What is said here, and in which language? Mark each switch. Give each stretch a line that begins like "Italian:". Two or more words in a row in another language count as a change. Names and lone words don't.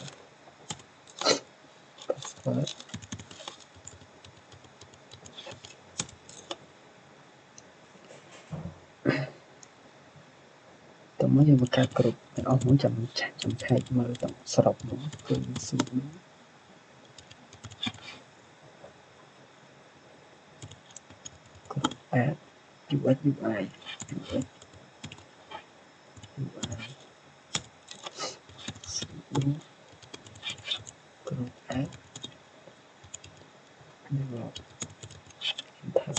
Khmer: មកយើងបង្កើត group ទាំងអស់មួយចាំឆែកមើលទាំងសរុបមកគឺ
English: sudo group add UX UI sudo group add develop enter